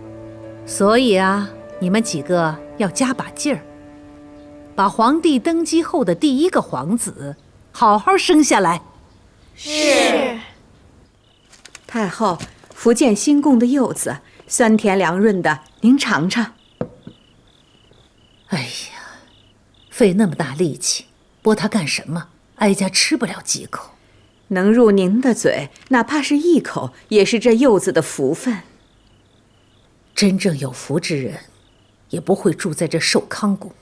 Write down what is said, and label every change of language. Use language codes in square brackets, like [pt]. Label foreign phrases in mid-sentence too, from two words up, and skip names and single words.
[zh] 所以啊，你們幾個要加把勁兒，把皇帝登基後的第一個皇子好好生下來。是。太後，福建新貢的柚子酸甜涼潤的，您嘗嘗。哎呀，費那麼大力氣剝它幹什麼？哀家吃不了幾口。能入您的嘴，哪怕是一口，也是這柚子的福分。真正有福之人，也不會住在這壽康宮。